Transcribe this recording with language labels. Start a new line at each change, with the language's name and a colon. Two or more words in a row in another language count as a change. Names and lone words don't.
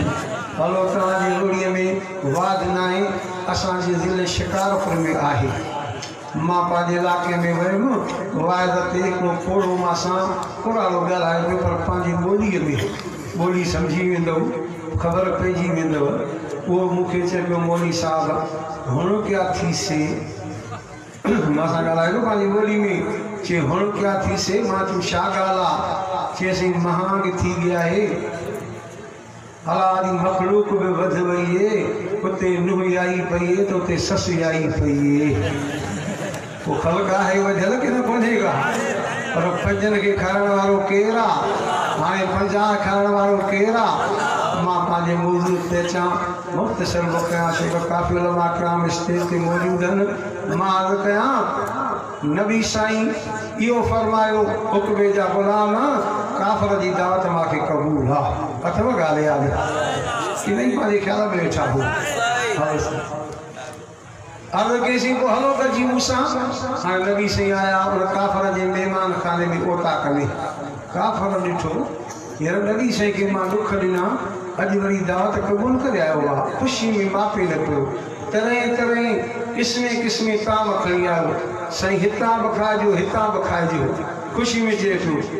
Sindhi: हलो, तव्हांजी लोड़ीअ में वाद न आहे, असांजे ज़िले शिकारपुर में आहे। मां पंहिंजे इलाइक़े में वियुमि, वाइद ते हिकिड़ो कोड़ो मां सां पुराणो ॻाल्हाए पियो, पर पंहिंजी ॿोलीअ में ॿोली सम्झी वेंदव, ख़बर पइजी वेंदव। उहो मूंखे चए पियो, मौलवी साहब हुण क्या थी से? मां सां ॻाल्हाए पियो पंहिंजी ॿोली में। चए हुण क्या थी से? मां चयो छा ॻाल्हि आहे? चए असीं महांग थी गया है, अलाह जी मखलूक बि वध वई है, उते नुंहुं आई पई है त उते ससु आई पई है। वो ख़ल्क़ आहे वधियल की न कोन्हे का? पर 5 खे खाइण वारो केरु आहे? हाणे 50 खाइण वारो केरु आहे? मां पंहिंजे मौज़ू ते अचां, मुख़्तसर कयां, शेख काफ़ी उलमा किराम स्टेज ते मौजूद आहिनि। मां अर्ज़ु कयां, नबी साईं इहो फरमायो, उक़बे जा ग़ुलाम काफ़िर जी दावत मूंखे क़बूल आहे। अथव ॻाल्हि यादि? कि नहीं? पंहिंजे ख़्याल में वेठा हो। अर्ज़ु कईसीं, पोइ हलो गॾिजी मूंसां। हाणे नबी साईं आया, उन काफ़िर जे महिमान खाने में ओता कने। काफ़िर ॾिठो यार नबी साईं खे मां दुख ॾिना, अॼु वरी दावत क़बूल करे आयो आहे, ख़ुशी में मापे न पियो, तरह तरह क़िस्मे क़िस्मे ताम खणी आयो, साईं हितां बि खाइजो हितां बि खाइजो, ख़ुशी में चए पियो।